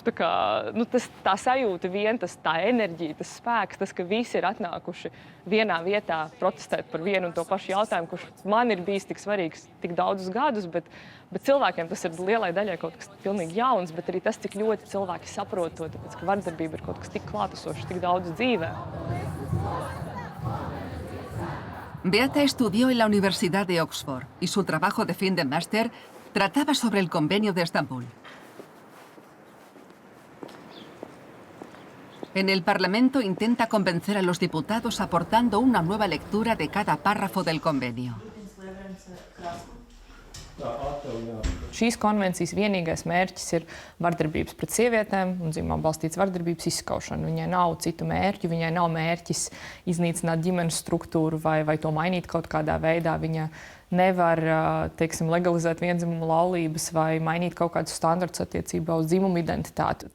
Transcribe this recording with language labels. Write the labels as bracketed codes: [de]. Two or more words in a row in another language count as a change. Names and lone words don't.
[lv] Tā kā, tā sajūta vien, tā enerģija, tas spēks, tas, ka visi ir atnākuši vienā vietā protestēt par vienu un to pašu jautājumu, kurš man ir bijis tik svarīgs tik daudzus gadus, bet cilvēkiem tas ir lielai daļai kaut kas pilnīgi jauns, bet arī tas, cik ļoti cilvēki saprot to, tāpēc, ka vardarbība ir kaut kas tik klātesošs, tik daudz dzīvē. [es] Beata estudió en la Universidad de Oxford y su trabajo de fin de máster trataba sobre el Convenio de Estambul. En el Parlamento intenta convencer a los diputados aportando una nueva lectura de cada párrafo del convenio. [lv] Šīs konvencijas vienīgais mērķis ir vardarbības pret sievietēm un dzimumā balstīts vardarbības izskaušana. Viņai nav citu mērķu, viņai nav mērķis iznīcināt ģimenes struktūru vai to mainīt kaut kādā veidā. Viņa nevar, teiksim, legalizēt viendzimumu laulības vai mainīt kaut kādus standartus attiecībā uz dzimumu identitāti.